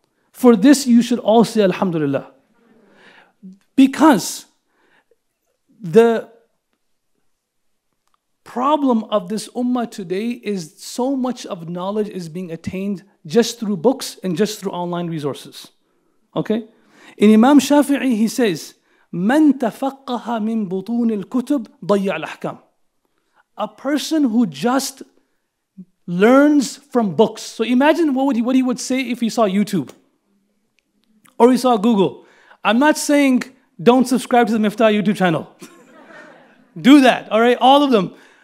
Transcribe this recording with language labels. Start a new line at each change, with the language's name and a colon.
English: For this you should all say Alhamdulillah. Because the problem of this ummah today is so much of knowledge is being attained just through books and just through online resources. Okay?
Arabic: In Imam Shafi'i, he says, مَنْ تَفَقَّهَ مِنْ بُطُونِ الْكُتُبِ ضَيَّعَ الْأَحْكَامِ.
English: A person who just learns from books. So imagine what he would say if he saw YouTube or he saw Google. I'm not saying don't subscribe to the Miftaah YouTube channel. Do that, all right? All of them.